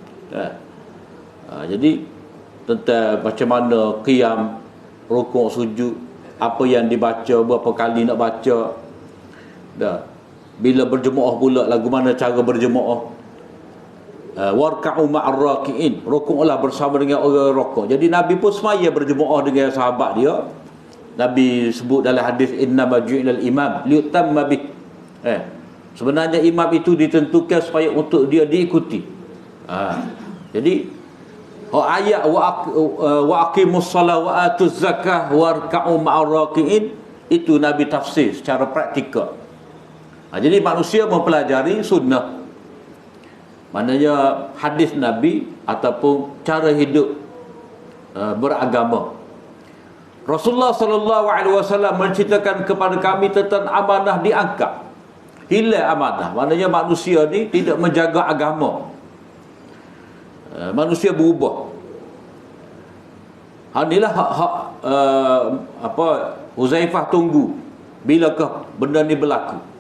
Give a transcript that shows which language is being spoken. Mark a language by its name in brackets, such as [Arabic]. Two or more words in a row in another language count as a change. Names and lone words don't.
[Malay] Jadi tentang macam mana qiyam, rukuk, sujud, apa yang dibaca, berapa kali nak baca. Bila berjemaah pula, lagu mana cara berjemaah. [Arabic] واركعوا مع الراكعين, [Malay] rukuklah bersama dengan orang rukuk. Jadi Nabi pun semaya berjemaah dengan sahabat dia. Nabi sebut dalam hadis [Arabic] إنما جعل الإمام ليؤتم به. [Malay] Sebenarnya imam itu ditentukan supaya untuk dia diikuti. Jadi ayat [Arabic] وأقيموا الصلاة وآتوا الزكاة واركعوا مع الراكعين [Malay] itu Nabi tafsir secara praktikal. Jadi manusia mempelajari sunnah, maknanya hadis Nabi ataupun cara hidup beragama. Rasulullah [Arabic] صلى الله عليه وسلم [Malay] menceritakan kepada kami tentang amanah diangkat. Hilang amanah, maknanya manusia ni tidak menjaga agama. Manusia berubah. Inilah Huzaifah tunggu bilakah benda ni berlaku.